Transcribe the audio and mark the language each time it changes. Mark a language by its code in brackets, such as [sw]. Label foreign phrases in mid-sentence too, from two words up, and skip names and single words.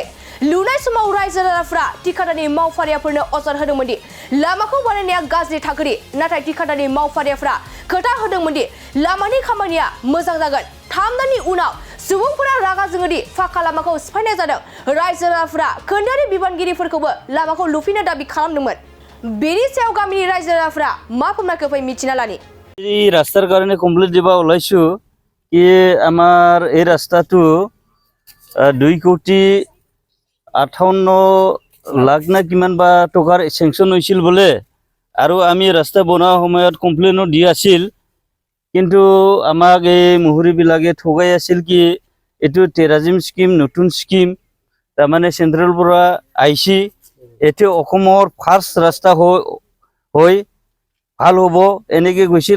[brx] लुनाय समाव रायजो राजाफ्रा ठिकादारनि मावफारियाफोरनो अजद होदोंमोनदि लामाखौ बानायनाया गाज्रि थाखोनि, नाथाय ठिकादारनि मावफारियाफ्रा खोथा होदोंमोनदि लामानि खामानिया मोजां जागोन। 3 दाननि उनाव सुबुंफोरा रागा जोङोदि फाक्का लामाखौ सिफायनाय जादों। रायजो राजाफ्रा खोन्दोआरि बिबानगिरिफोरखौबो लामाखौ लुफिननो दाबि खालामदोंमोन। बेनि सायाव गामिनि रायजो राजाफ्रा मा फोरमायखो फै मिथिना लानि। [as] এই রাস্তার কারণে কমপ্লিট দিবা ওলাইছো কি আমার এই রাস্তাটো 2,58,00,000 না কিমান বা টকাৰ সেংশন হৈছিল বলে আৰু আমি ৰাস্তা বনোৱা সময়ত কমপ্লেইনো দি আছিল, কিন্তু আমাক এই মুহুৰীবিলাকে ঠগাই আছিল কি এইটো টেৰাজিম স্কিম নতুন স্কিম তাৰমানে চেন্ট্ৰেলৰ পৰা আইছি, এটো অসমৰ ফাৰ্ষ্ট ৰাস্তা হৈ ভাল হ'ব এনেকে কৈছিল।